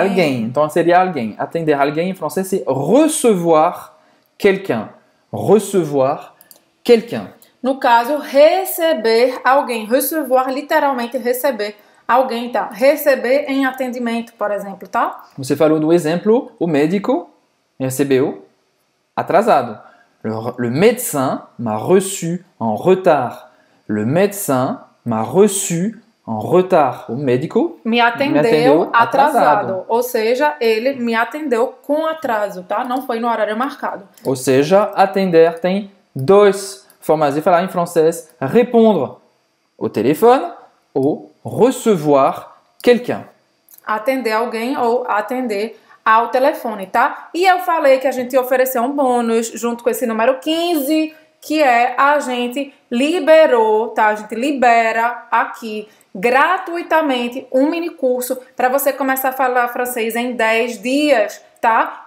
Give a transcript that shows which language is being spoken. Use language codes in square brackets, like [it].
[pt] Alguém, então seria alguém. Atender alguém em francês [fr] c'est recevoir quelqu'un. Recevoir quelqu'un. [pt] No caso, receber alguém. Recevoir, literalmente receber alguém, tá? Receber em atendimento, por exemplo, tá? Você falou do exemplo, o médico recebeu atrasado. [fr] Le médecin m'a reçu en retard. Le médecin m'a reçu en retard. [pt] O médico me atendeu atrasado. Ou seja, ele me atendeu com atraso, tá? Não foi no horário marcado. Ou seja, atender tem duas formas de falar em francês. [fr] Répondre au téléphone ou recevoir quelqu'un. [pt] Atender alguém ou atender ao telefone, tá? E eu falei que a gente ia oferecer um bônus junto com esse número 15, que é a gente liberou, tá? A gente libera aqui gratuitamente um mini curso para você começar a falar francês em 10 dias, tá?